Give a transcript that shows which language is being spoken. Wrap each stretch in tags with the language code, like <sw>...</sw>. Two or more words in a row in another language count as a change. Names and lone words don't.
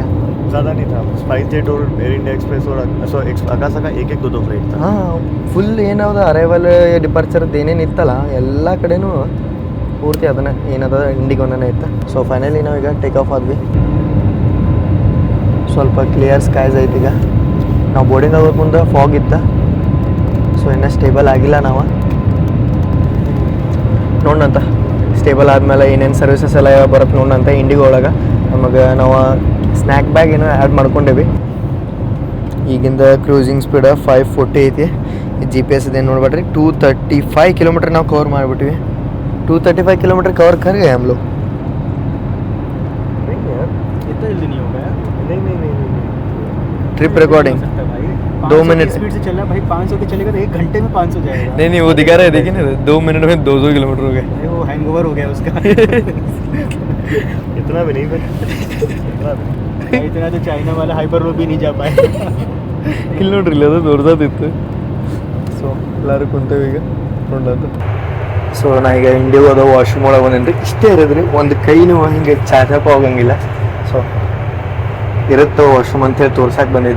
<hi>ज़्यादा नहीं था स्पाइसजेट और एयर इंडिया एक्सप्रेस और अकाशा का एक दो फ्लाइट था</hi> <kn>ಹಾಂ ಫುಲ್ ಏನಾவது</kn> <en>arrival departureದು</en> <kn>ಏನೇನು ಇತ್ತಲ್ಲ ಎಲ್ಲ ಕಡೆನೂ ಪೂರ್ತಿ ಅದನ್ನ ಏನದ ಇಂಡಿಗೋನೇ ಇತ್ತು ಸೊ ಫೈನಲಿ ನಾವೀಗ</kn> <en>take off</en> <kn>ಆದ್ವಿ ಸ್ವಲ್ಪ</kn> <en>clear skies</en> <kn>ಐತಿ ಈಗ ನಾವು ಬೋರ್ಡಿಂಗ್ ಆಗೋಕೆ ಮುಂದೆ ಫಾಗ್ ಇತ್ತು ಸೊ ಇನ್ನೂ ಸ್ಟೇಬಲ್ ಆಗಿಲ್ಲ ನಾವು ನೋಡೋಣಂತ ಸ್ಟೇಬಲ್ ಆದಮೇಲೆ ಏನೇನು ಸರ್ವಿಸಸ್ ಎಲ್ಲ ಬರುತ್ತೆ ನೋಡೋಣಂತ ಇಂಡಿಗೋ ಒಳಗೆ ನಮಗೆ ನಾವು</kn> <en>snack bag</en> <kn>ಏನೋ ಆ್ಯಡ್ ಮಾಡ್ಕೊಂಡೇವಿ ಈಗಿಂದ</kn> <en>cruising speed</en> <kn>540 ಐತಿ GPS ಇದೇನು ನೋಡ್ಬೇಡ್ರಿ 235 ಕಿಲೋಮೀಟರ್ ನಾವು ಕವರ್ ಮಾಡಿಬಿಟ್ವಿ</kn> <hi>235 किलोमीटर कवर कर गए हम लोग. नहीं यार, इतना जल्दी नहीं होगा यार. नहीं.</hi> <en>trip recording</en> <hi>हो सकता है भाई. 2 500 मिनट की स्पीड से चल रहा है भाई. 500 के चलेगा तो 1 घंटे में 500 जाएगा. नहीं वो दिखा रहे देखिए ना 2 मिनट में 200 किलोमीटर हो गए. भाई वो हैंगओवर हो गया उसका. इतना भी नहीं भाई, इतना भी. भाई इतना तो चाइना वाला</hi> <en>hyper road</en> <hi>भी नहीं जा पाए.</hi> <kn>ಕಿಲೋಮೀಟ್ರ್ ಇಲ್ಲ ಅದು ದೊಡ್ಡದಿತ್ತು. ಸೊ ಎಲ್ಲರೂ ಕುಂತೇವೆ ಈಗ ನೋಡೋದು. ಸೊ ನಾ ಈಗ ಇಂಡಿಯಾದ ವಾಶ್ರೂಮ್ ಒಳಗೆ ಬಂದೇನ್ರಿ. ಇಷ್ಟೇ ಇರೋದ್ರಿ, ಒಂದು ಕೈ ನೀವು ಹಿಂಗೆ ಚಾಚಪ್ಪ ಹೋಗಂಗಿಲ್ಲ. ಸೊ ಇರುತ್ತೆ ವಾಶ್ರೂಮ್ ಅಂತೇಳಿ ತೋರ್ಸಕ್ಕೆ ಬಂದಿದ್ದೆ.</kn>